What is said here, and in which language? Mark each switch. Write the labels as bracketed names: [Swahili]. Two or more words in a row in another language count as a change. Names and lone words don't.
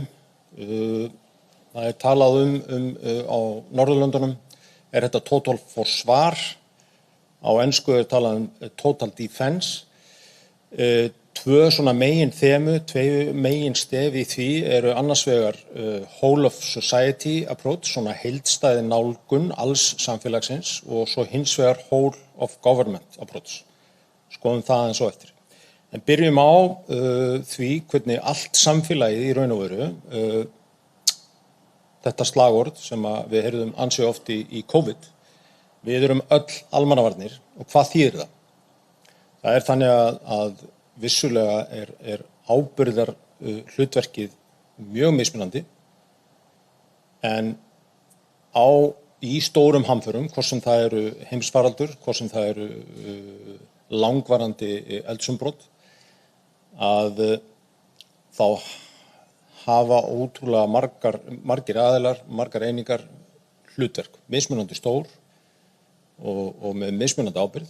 [Icelandic] Það talað á Norðurlöndunum, þetta total forsvar, á ensku talað [English] total defense. [Icelandic] Tvö megin stef í því eru annars vegar [English] whole of society approach, [Icelandic] heildstæð nálgun alls samfélagsins, og svo hins vegar [English] whole of government approach. [Icelandic] Skoðum það aðeins á eftir. En byrjum á því hvernig allt samfélagið í raun og veru, þetta slagorð sem við heyrðum ansi oft í COVID, við erum öll almannavarnir, og hvað þýðir það? Það þannig að vissulega er ábyrgðar hlutverkið mjög mismunandi, en í stórum hamförum, hvort sem það eru heimsfaraldur, hvort sem það eru langvarandi eldsumbrot, að þá hafa ótrúlega margir aðilar, margar einingar hlutverk, mismunandi stór og með mismunandi ábyrgð.